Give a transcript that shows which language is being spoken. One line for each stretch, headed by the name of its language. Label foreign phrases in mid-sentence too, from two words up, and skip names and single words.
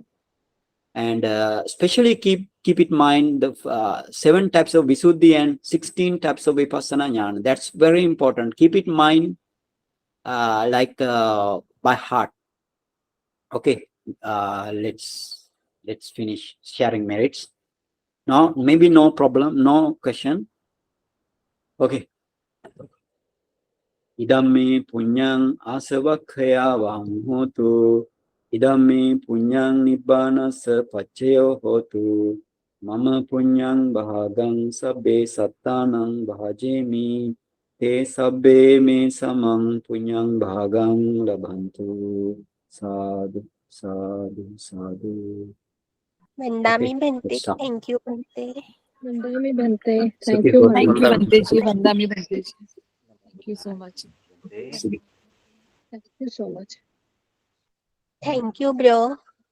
English: And especially keep it in mind the 7 types of Visuddhi and 16 types of
Pali: Vipassana Jnana.
English: That's very important. Keep it in mind by heart. Okay, let's finish sharing merits. Now, maybe no problem, no question. Okay.
Pali: Idammi punyang asavakkhayavam hotu. Idammi punyang nibbanasa paccaya hotu. Mama punyang bhagang sabbe sattanang bhajemi. Te sabbe me samang punyang bhagang labhantu. Sadhu, sadhu, sadhu.
English: Vandami Okay, Bhante. let's stop. Thank you, Bhante.
Pali: Vandami Bhante.
English: So Thank before- you. Thank you, Vandami.
Pali: Bhanteji. Vandami Bhanteji.
English: Thank you so much. So Thank you so much. Thank you, bro.